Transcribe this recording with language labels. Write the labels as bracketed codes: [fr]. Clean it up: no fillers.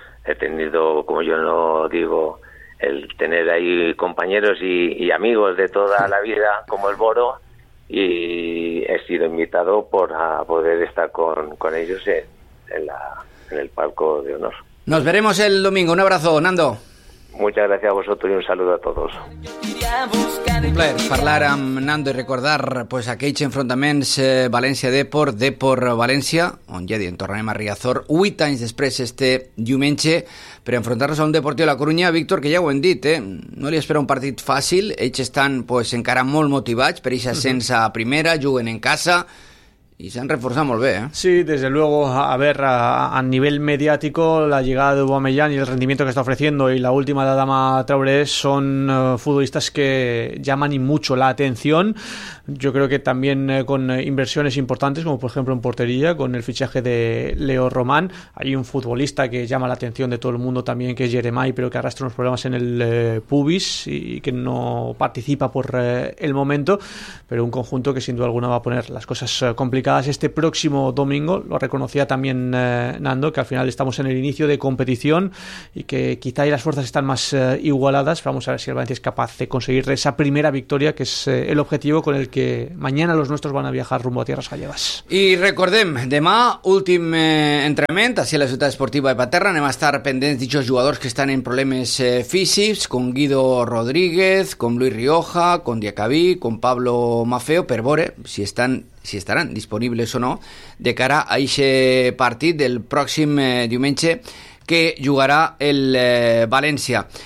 [es] He tenido, como yo no digo, el tener ahí compañeros y amigos de toda la vida, como el Boro, y he sido invitado a poder estar con ellos en el palco de honor. Nos veremos el domingo. Un abrazo, Nando. Muchas gracias a vosotros y un saludo a todos. Yo iría a buscar. [ca] un plaer parlar amb Nando i recordar pues, aquells enfrontaments València-Depor, Depor-València, on ja dient, tornarem a Riazor 8 anys després este diumenge, per enfrontar-nos a un Deportiu de la Corunya, Víctor, que ja ho hem dit, no li espera un partit fàcil, ells estan pues, encara molt motivats per eixa sense primera, juguen en casa... [es] Y se han reforzado muy bien, ¿eh? Sí, desde luego, a ver, a nivel mediático, la llegada de Aubameyang y el rendimiento que está ofreciendo y la última de Adama Traoré son futbolistas que llaman y mucho la atención. Yo creo que también con inversiones importantes, como por ejemplo en portería, con el fichaje de Leo Román, hay un futbolista que llama la atención de todo el mundo también, que es Jeremy, pero que arrastra unos problemas en el pubis y que no participa por el momento, pero un conjunto que sin duda alguna va a poner las cosas complicadas este próximo domingo. Lo reconocía también Nando, que al final estamos en el inicio de competición y que quizá ahí las fuerzas están más igualadas. Vamos a ver si el Valencia es capaz de conseguir esa primera victoria, que es el objetivo con el que mañana los nuestros van a viajar rumbo a tierras gallegas. [ca] Y recordem, demà, últim entrenament, así en la ciutat esportiva de Paterna, anem a estar pendents d'aquests jugadors que estan en problemes físics, con Guido Rodríguez, con Luis Rioja, con Diacabí, con Pablo Mafeo, per veure si estan, si estaran disponibles o no, de cara a aquest partit del pròxim diumenge que jugarà el València.